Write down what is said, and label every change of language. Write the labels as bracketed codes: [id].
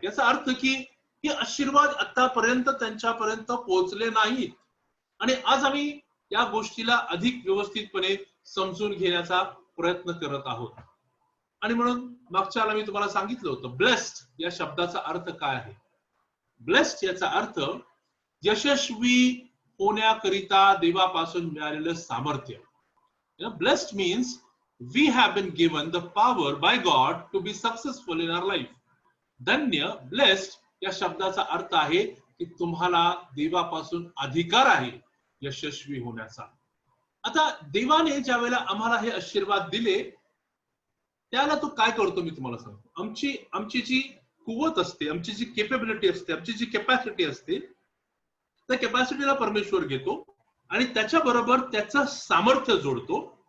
[mr] याचा अर्थ की हे आशीर्वाद आतापर्यंत त्यांच्यापर्यंत पोहोचले नाहीत आणि आज आम्ही या गोष्टीला अधिक व्यवस्थितपणे समजून घेण्याचा प्रयत्न करत आहोत. आणि म्हणून मागच्या वेळेला मी तुम्हाला सांगितलं होतं, ब्लेस्ड या शब्दाचा अर्थ काय आहे. ब्लेस्ड याचा अर्थ यशस्वी होण्याकरिता देवापासून मिळालेलं सामर्थ्य. [en] Blessed means we have been given the power by God to be successful in our life. [mr] धन्य, blessed या शब्दाचा अर्थ आहे की तुम्हाला देवापासून अधिकार आहे यशस्वी होण्याचा. आता देवाने ज्या वेळेला आम्हाला हे आशीर्वाद दिले त्याला तो काय करतो मी तुम्हाला सांगतो. आमची जी कुवत असते, आमची जी केपेबिलिटी असते, आमची जी कॅपॅसिटी असते, त्या कॅपॅसिटीला परमेश्वर घेतो आणि त्याच्याबरोबर त्याचं सामर्थ्य जोडतो.